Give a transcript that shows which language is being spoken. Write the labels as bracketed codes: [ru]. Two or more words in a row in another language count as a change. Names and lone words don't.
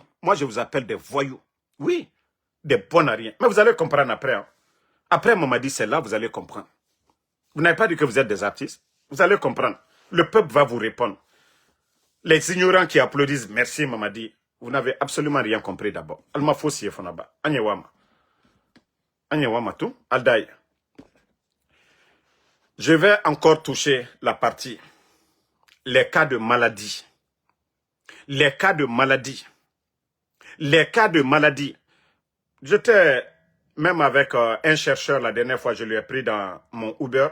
[fr] Moi, je vous appelle des voyous. Oui, des bons à rien. Mais vous allez comprendre après. Hein. Après, Mamadi, c'est là, vous allez comprendre. Vous n'avez pas dit que vous êtes des artistes. Vous allez comprendre. Le peuple va vous répondre. Les ignorants qui applaudissent, merci Mamadi. Vous n'avez absolument rien compris d'abord. Alma Fossi Fonaba. Anyewama. Anyewama tout. Aldaï. Je vais encore toucher la partie. Les cas de maladie. Les cas de maladie. Les cas de maladie. J'étais même avec un chercheur la dernière fois, je lui ai pris dans mon Uber.